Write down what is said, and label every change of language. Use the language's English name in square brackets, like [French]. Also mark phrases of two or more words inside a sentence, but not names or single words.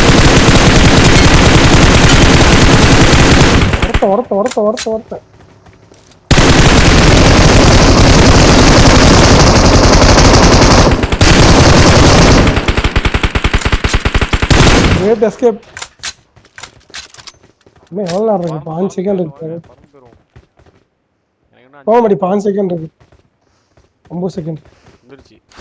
[English] ஒருத்த Great escape. [Hindi] मैं हॉल आ रहा हूँ 5 सेकंड रुक जाओ. [Tamil] போக மாடி 5 செகண்ட் இருக்கு. 9 செகண்ட். வந்துருச்சு.